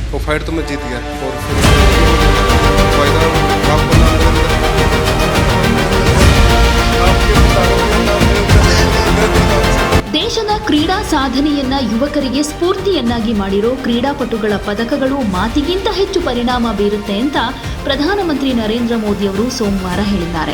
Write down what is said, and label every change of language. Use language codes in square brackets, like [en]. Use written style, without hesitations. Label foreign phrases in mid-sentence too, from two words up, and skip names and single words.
[hi] फाइट तो मैं जीत गया और फिर फायदा आपको [kn] ದೇಶದ ಕ್ರೀಡಾ ಸಾಧನೆಯನ್ನ ಯುವಕರಿಗೆ ಸ್ಫೂರ್ತಿಯನ್ನಾಗಿ ಮಾಡಿರೋ ಕ್ರೀಡಾಪಟುಗಳ ಪದಕಗಳು ಮಾತಿಗಿಂತ ಹೆಚ್ಚು ಪರಿಣಾಮ ಬೀರುತ್ತೆ ಅಂತ ಪ್ರಧಾನಮಂತ್ರಿ ನರೇಂದ್ರ ಮೋದಿ ಅವರು ಸೋಮವಾರ ಹೇಳಿದ್ದಾರೆ.